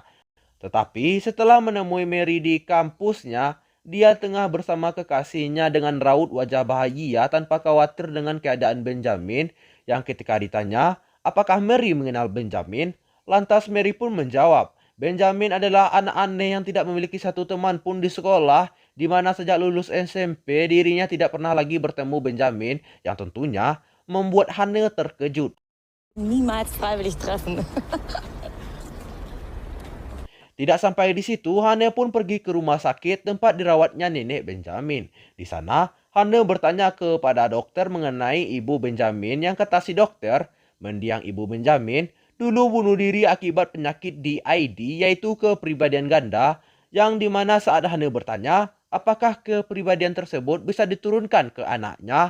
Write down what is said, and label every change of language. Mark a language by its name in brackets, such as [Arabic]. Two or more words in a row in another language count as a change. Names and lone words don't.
[Indonesian] Tetapi setelah menemui Mary di kampusnya, dia tengah bersama kekasihnya dengan raut wajah bahagia tanpa khawatir dengan keadaan Benjamin, yang ketika ditanya apakah Mary mengenal Benjamin, lantas Mary pun menjawab, Benjamin adalah anak aneh yang tidak memiliki satu teman pun di sekolah, di mana sejak lulus SMP dirinya tidak pernah lagi bertemu Benjamin, yang tentunya membuat Hannah terkejut. [German] Niemals freiwillig treffen. [Indonesian] Tidak sampai di situ, Hannah pun pergi ke rumah sakit tempat dirawatnya nenek Benjamin. Di sana, Hannah bertanya kepada dokter mengenai ibu Benjamin, yang kata si dokter, mendiang ibu Benjamin dulu bunuh diri akibat penyakit DID, yaitu kepribadian ganda, yang dimana saat Hannah bertanya apakah kepribadian tersebut bisa diturunkan ke anaknya.